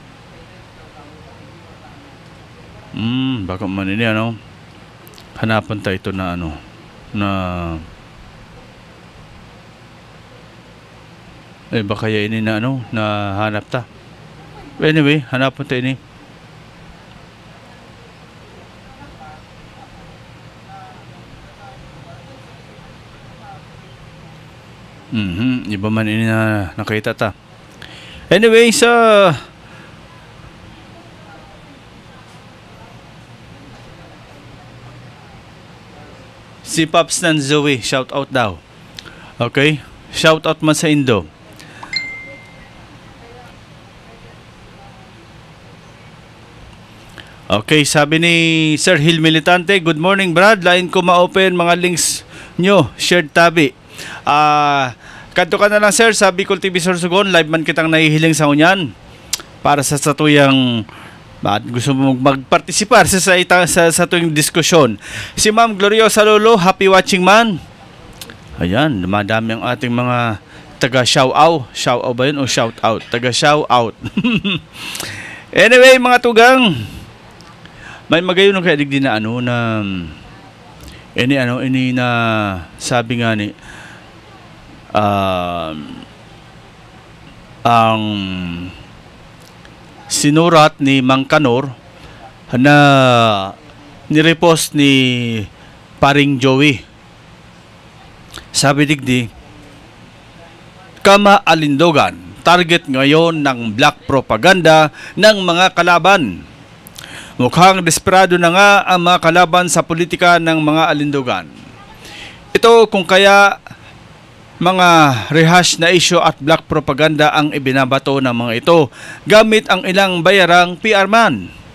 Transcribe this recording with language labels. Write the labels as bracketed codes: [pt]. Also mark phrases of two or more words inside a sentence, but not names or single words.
[bik] Baka man ini hanapan tayo ito na baka ini na na hanap ta. Anyway, hanapan tayo ini. Iba man ini na nakita ta. Anyway, [tl] si Pops ng Zoe, [en] shout out [tl] daw. Okay? [en] Shout out [tl] man sa Indo. Okay, sabi ni Sir Hill Militante, [en] good morning [tl] Brad, lain ko ma-open mga links nyo, [bik] shared tabi. Kanto ka na lang sir, sabi ko TV Sorsogon, live man kitang nahihiling sa unyan para sa tuyang gusto mo magpartisipar sa tuwing diskusyon. Si Ma'am Gloriosa Lolo, [en] happy watching man. [tl] Ayan, dumadami ang ating mga taga shout-out. Shout-out ba yun o shout-out? Taga shout-out. Anyway, [bik] mga tugang, may magayon ng kaya digdi na ini na sabi nga ni ang sinurat ni Mang Kanor na nirepost ni Paring Joey. Sabi digdi, Kama-Alindogan, [tl] target ngayon ng [en] black propaganda [tl] ng mga kalaban. Mukhang desperado na nga ang mga kalaban sa politika ng mga Alindogan. Ito kung kaya mga rehash na issue at [en] black propaganda [tl] ang ibinabato ng mga ito gamit ang ilang bayarang [en] PR man.